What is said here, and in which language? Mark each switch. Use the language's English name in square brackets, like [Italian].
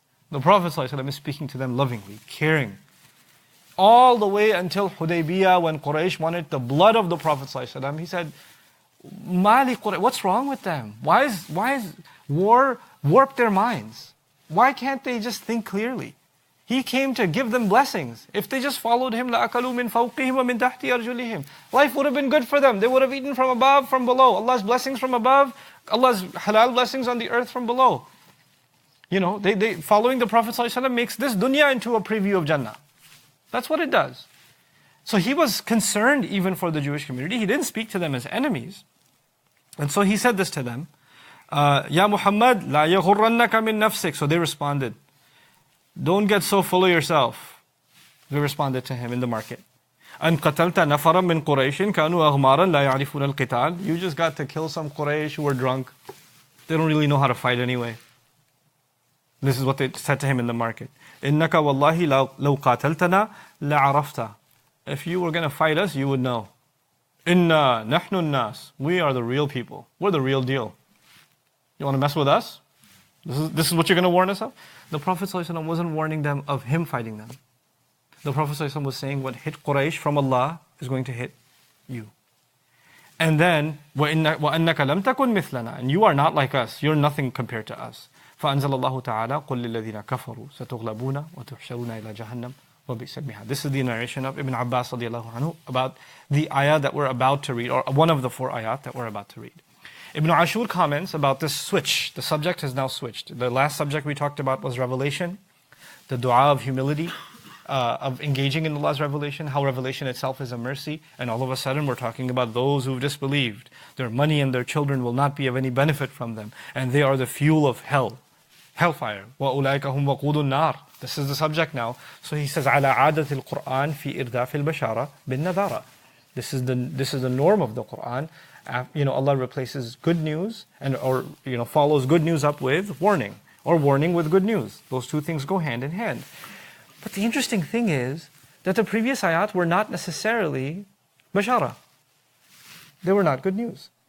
[English] The Prophet ﷺ is speaking to them lovingly, caring. All the way until Hudaybiyah, when Quraysh wanted the blood of the Prophet ﷺ, he said, Mali Quraysh, what's wrong with them? Why is war warped their minds? Why can't they just think clearly? He came to give them blessings. If they just followed him, [Arabic] لَأَكَلُوا مِنْ فَوْقِهِمْ وَمِنْ تَحْتِ أَرْجُلِهِمْ. [English] Life would have been good for them. They would have eaten from above, from below. Allah's blessings from above, Allah's halal blessings on the earth from below. You know, they following the Prophet ﷺ makes this dunya into a preview of Jannah. That's what it does. So he was concerned even for the Jewish community. He didn't speak to them as enemies. And so he said this to them, [Arabic] Ya Muhammad, la yaghurrannaka min nafsik. [English] So they responded, don't get so full of yourself. They responded to him in the market. [Arabic] أن قتلت نفرا من قريش كانوا أغمارا لا يعرفون القتال. [English] You just got to kill some Quraysh who were drunk. They don't really know how to fight anyway. This is what they said to him in the market. [Arabic] إنك والله لو قاتلتنا لعرفت [English] If you were going to fight us, you would know. [Arabic] Inna nahnu nas. [English] We are the real people. We're the real deal. You want to mess with us? This is what you're going to warn us of? The Prophet ﷺ wasn't warning them of him fighting them. The Prophet ﷺ was saying what hit Quraysh from Allah is going to hit you. And then, [Arabic] وَأَنَّكَ لَمْ تَكُنْ مِثْلَنَا. [English] And you are not like us. You're nothing compared to us. [Arabic] فَأَنزَلَ اللَّهُ تَعَالَى قُلْ لِلَّذِينَ كَفَرُوا سَتُغْلَبُونَ وَتُحْشَرُونَ إِلَى جَهَنَّمَ وَبِئْسَ الْمِهَادُ. [English] This is the narration of Ibn Abbas radiallahu anhu about the ayah that we're about to read, or one of the 4 ayat that we're about to read. Ibn Ashur comments about this switch. The subject has now switched. The last subject we talked about was revelation, the dua of humility, of engaging in Allah's revelation, how revelation itself is a mercy, and all of a sudden we're talking about those who've disbelieved. Their money and their children will not be of any benefit from them, and they are the fuel of hellfire. [Arabic] وَأُولَٰئِكَ هُمْ وَقُودُ النَّارِ. [English] This is the subject now. So he says, [Arabic] عَلَى عَادَةِ الْقُرْآنِ فِي إِرْدَافِ الْبَشَارَةِ بِالنَّذَارَةِ. [English] This is the norm of the Qur'an. Allah replaces good news or follows good news up with warning, or warning with good news. Those two things go hand in hand. But the interesting thing is that the previous ayat were not necessarily bashara. They were not good news.